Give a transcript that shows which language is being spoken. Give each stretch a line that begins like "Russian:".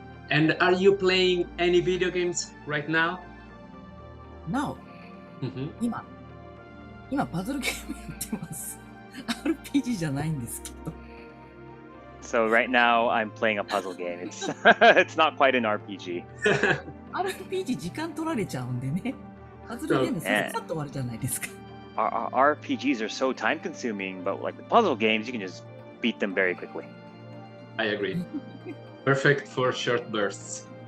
English: And are you playing any video games right now? Now?
Japanese: 今パズルゲームやってます。RPG じゃないんですけど。
English: So right now I'm playing a puzzle game. It's not quite an RPG.
Japanese: RPG 時間取られちゃうんでね。パズルゲームさっと終わるじゃないですか。
English: RPGs are so time consuming, but like the puzzle games, you can just beat them very quickly. I agree. Perfect for short bursts.